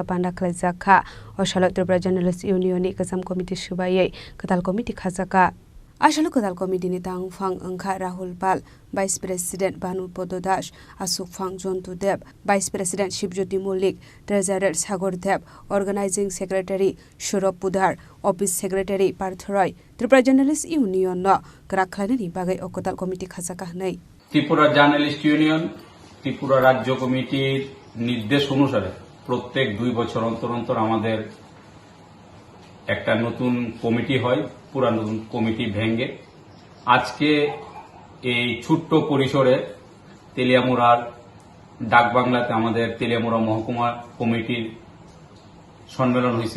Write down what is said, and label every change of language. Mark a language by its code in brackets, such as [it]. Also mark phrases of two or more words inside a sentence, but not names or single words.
[trp] बान्दा खलायजाखा असाल त्रिपुरा जर्नालिस्ट यूनियननि गोजाम कमिटि सुबायै गोदाल कमिटि खाजाका आसाल गोदाल कमिटिनि तांफां अंखा राहुल पाल [en] vice president [trp] भानुपद दास आसुकफां जन्तु देव [en] vice president [trp] शिवज्योति मल्लिक ट्रेजारार सागर देव [en] organizing secretary [trp] सौरभ पुधार [en] office secretary [trp] पार्थ रय त्रिपुरा जर्नालिस्ट यूनियन ग्राक खालायनायनि बागै गोदाल कमिटि खाजाका हनै [bn] त्रिपुरा জার্নালিস্ট ইউনিয়ন ত্রিপুরা রাজ্য কমিটির নির্দেশ অনুসারে প্রত্যেক 2 বছর অন্তর অন্তর আমাদের একটা নতুন কমিটি হয়, পুরা নতুন কমিটি ভেঙে আজকে এই ছোট্ট পরিসরে তেলিয়ামুড়ার ডাকবাংলাতে আমাদের তেলিয়ামুড়া মহকুমা কমিটির সম্মেলন হয়েছে।